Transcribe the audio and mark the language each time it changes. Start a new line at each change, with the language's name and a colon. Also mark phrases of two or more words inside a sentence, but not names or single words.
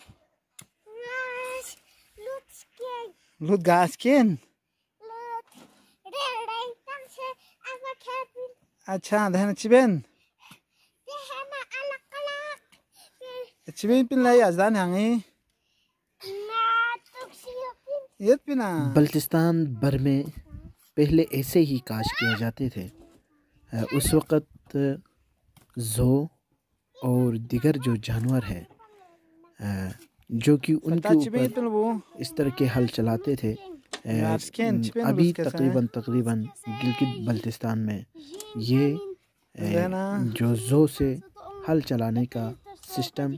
Balti: لود گاس کن؟ اچھا دهن چی بین؟ چی بین پین لائی از دان هنگی؟ یت پینا؟
Urdu: بلتستان بھر میں پہلے ایسے ہی کاش کیے جاتے تھے۔ اس وقت زو اور دیگر جو جانور ہیں جو کہ ان کے اوپر اس طرح کے حل چلاتے تھے، ابھی تقریباً گلگت بلتستان میں یہ جو زو سے حل چلانے کا سسٹم